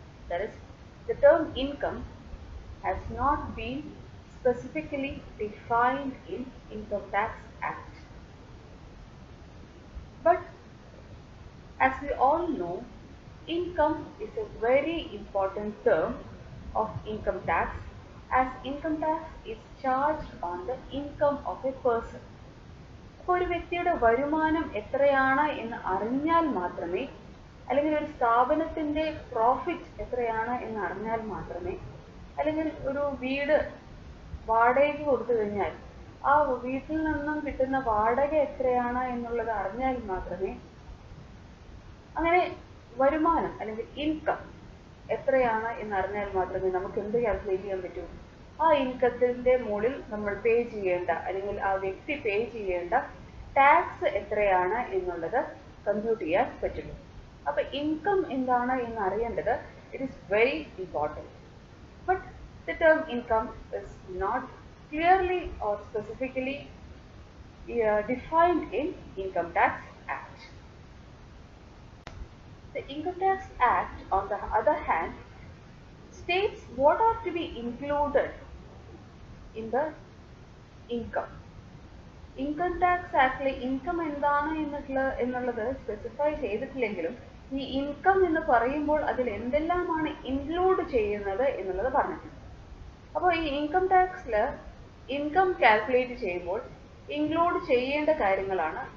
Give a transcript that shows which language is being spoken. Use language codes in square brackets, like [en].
[en] That is, the term income has not been specifically defined in Income Tax Act. But as we all know, income is a very important term of income tax, as income tax is charged on the income of a person. [ml] അപ്പോൾ ഒരു വ്യക്തിയുടെ വരുമാനം എത്രയാണ് എന്ന് അറിഞ്ഞാൽ മാത്രമേ, അല്ലെങ്കിൽ ഒരു സ്ഥാപനത്തിന്റെ പ്രോഫിറ്റ് എത്രയാണ് എന്ന് അറിഞ്ഞാൽ മാത്രമേ, അല്ലെങ്കിൽ ഒരു വീട് വാടകയ്ക്ക് കൊടുത്തു കഴിഞ്ഞാൽ ആ വീട്ടിൽ നിന്നും കിട്ടുന്ന വാടക എത്രയാണ് എന്നുള്ളത് അറിഞ്ഞാൽ മാത്രമേ, അങ്ങനെ വരുമാനം അല്ലെങ്കിൽ ഇൻകം എത്രയാണ് എന്ന് അറിഞ്ഞാൽ മാത്രമേ നമുക്ക് എന്ത് കാൽക്കുലേറ്റ് ചെയ്യാൻ പറ്റൂ? ആ ഇൻകത്തിന്റെ മുകളിൽ നമ്മൾ പേ ചെയ്യേണ്ട അല്ലെങ്കിൽ ആ വ്യക്തി പേ ചെയ്യേണ്ട ടാക്സ് എത്രയാണ് എന്നുള്ളത് കമ്പ്യൂട്ട് ചെയ്യാൻ പറ്റുള്ളൂ. അപ്പൊ ഇൻകം എന്താണ് എന്ന് അറിയേണ്ടത് [en] It is very important. But the term income is not clearly or specifically defined in Income Tax Act. The Income Tax Act, on the other hand, states what are to be included in the income. [ml] Income tax ആക്ടിലെ income എന്താണ് എന്നുള്ളത് specify ചെയ്തിട്ടില്ലെങ്കിലും ഈ income എന്ന് പറയുമ്പോൾ അതിൽ എന്തെല്ലാമാണ് include ചെയ്യുന്നത് എന്നുള്ളത് പറഞ്ഞിട്ടുണ്ട്. അപ്പോൾ ഈ ഇൻകം ടാക്സിൽ ഇൻകം കാൽക്കുലേറ്റ് ചെയ്യുമ്പോൾ ഇൻക്ലൂഡ് ചെയ്യേണ്ട കാര്യങ്ങളാണ്.